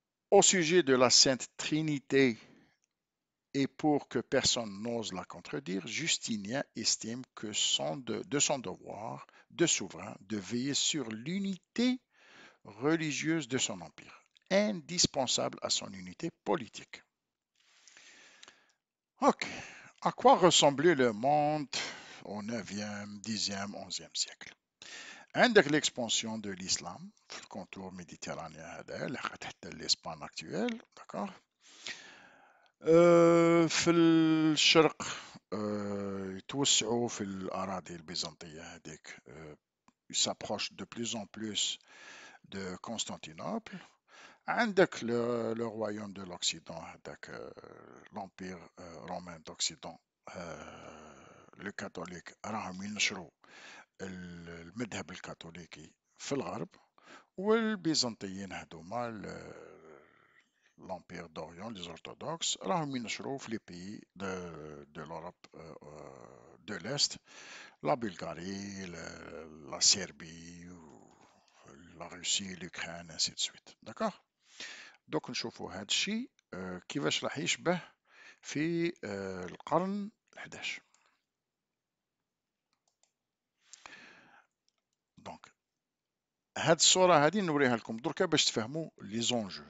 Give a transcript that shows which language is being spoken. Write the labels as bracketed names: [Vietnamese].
[French] Au sujet de la Sainte Trinité, et pour que personne n'ose la contredire, Justinien estime que de son devoir de souverain de veiller sur l'unité religieuse de son empire, indispensable à son unité politique. Ok. À quoi ressemblait le monde au 9e, 10e, 11e siècle? [Arabic] عندك [French] l'expansion de l'islam [Arabic] في الكونتور méditerranéen هذا لحد حتى الإسبان actuelle, d'accord. في الشرق يتوسعوا في الأراضي البيزنطية هذيك [French] ils s'approchent de plus en plus de Constantinople. عندك le royaume de l'Occident هذاك l'empire romain d'Occident le catholique [Arabic] راهم ينشروا المذهب الكاثوليكي في الغرب والبيزنطيين هذوما [French] l'Empire d'Orient, les orthodoxes, راهم ينشروا في les pays de l'Europe de l'Est, la Bulgarie, la Serbie, la Russie, l'Ukraine, ainsi de suite. D'accord. [Arabic] دوك نشوفوا هذا الشيء كيفاش راح يشبه في القرن ال11. دونك هاد الصورة هادي نوريها لكم دركا باش تفهموا لي زونجو.